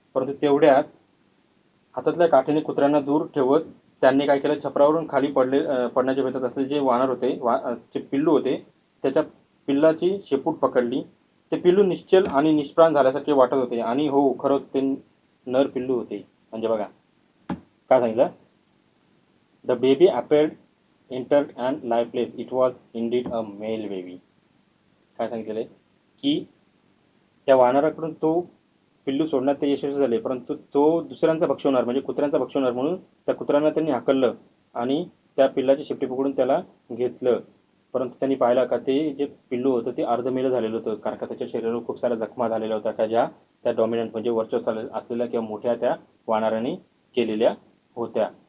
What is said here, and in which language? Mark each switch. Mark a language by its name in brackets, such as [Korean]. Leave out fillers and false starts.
[Marathi] परंतु तेवढ्यात हातातल्या काठीने कुत्र्यांना दूर ठेवत त्यांनी काय केलं, छपरावरून खाली पडण्याच्या बेतात असलेले जे वानर होते, जे पिल्लू होते, त्याच्या पिल्लाची शेपूट पकडली. ते पिल्लू निश्चल आणि निष्प्राण झाल्यासारखे वाटत होते आणि हो खरंच ते नर पिल्लू होते. म्हणजे बघा काय सांगितलं, [English] The baby appeared entered and lifeless. It was indeed a male baby. [Marathi] काय सांगितलेलं आहे की त्या वानराकडून तो पिल्लू सोडण्यात ते यशस्वी झाले, परंतु तो दुसऱ्यांचा भक्ष होणार म्हणजे कुत्र्यांचा भक्ष होणार म्हणून त्या कुत्र्यांना त्यांनी हाकललं आणि त्या पिल्लाची शेपटी पकडून त्याला घेतलं. परंतु त्यांनी पाहिलं का ते जे पिल्लू होतं ते अर्धमेलं झालेलं होतं, कारण का त्याच्या शरीरावर खूप साऱ्या जखमा झालेल्या होत्या का ज्या त्या डॉमिनंट म्हणजे वर्चस्व असलेल्या किंवा मोठ्या त्या वानराने केलेल्या होत्या.